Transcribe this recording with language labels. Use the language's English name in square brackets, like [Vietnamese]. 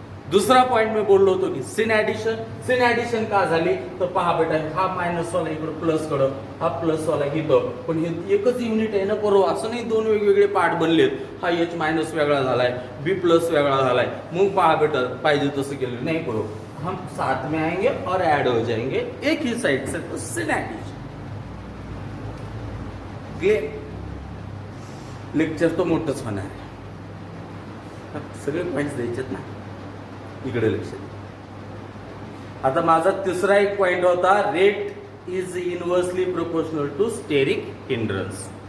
[Marathi] दुसरा पॉइंट मी बोललो होतो की सिन ऍडिशन. सिन ऍडिशन का झाली तर पहा बेटा हा मायनस वाला इकडं प्लस कडं, हा प्लस वाला इथं, पण हे एकच युनिट आहे ना बरोबर. असं नाही दोन वेगवेगळे पार्ट बनलेत. हा H मायनस वेगळा झालाय, B प्लस वेगळा झालाय. मग पहा बेटा पाहिजे तसं केलं नाही बरोबर. [Hindi] हम साथ में आएंगे और ऐड हो जाएंगे एक ही साइड से, तो सिन ऍडिशन. [English] Clear. [Marathi] लेक्चर तो मोठंच होणार आहे, सगळे पॉइंट्स द्यायचेत ना, इकडे लक्ष द्या. आता माझा तिसरा एक पॉइंट होता, [English] Rate is inversely proportional to steric hindrance.